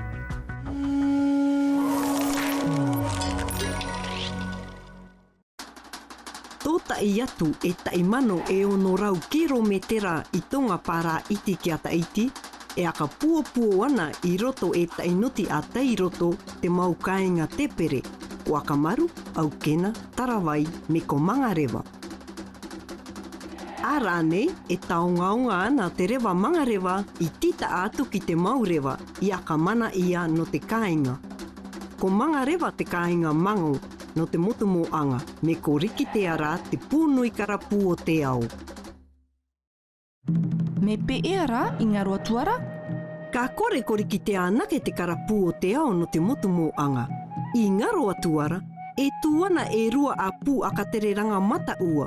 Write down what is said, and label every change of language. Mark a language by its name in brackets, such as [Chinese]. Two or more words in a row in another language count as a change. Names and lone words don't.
[Mangareva] Tōta I atu e taimano e ono rau kilometera I tonga para iti ki a taiti, e aka puapuo ana I roto e tainuti a teiroto te mau kāinga tepere, o aka maru, aukena, tarawai, me ko mangarewa. Ara nei e taongaonga ana te rewa mangarewa I tita atu ki te maurewa I aka mana ia no te kāinga. Ko mangarewa te kāinga mango no te motumoanga me ko riki te ara te pūnui karapu o te ao. Me pe era I ngā roa tuara? Ka kore ko riki te anake te karapu o te ao no te motumoanga. I ngā roa tuara, e tuana e rua a pū aka tere ranga mata ua.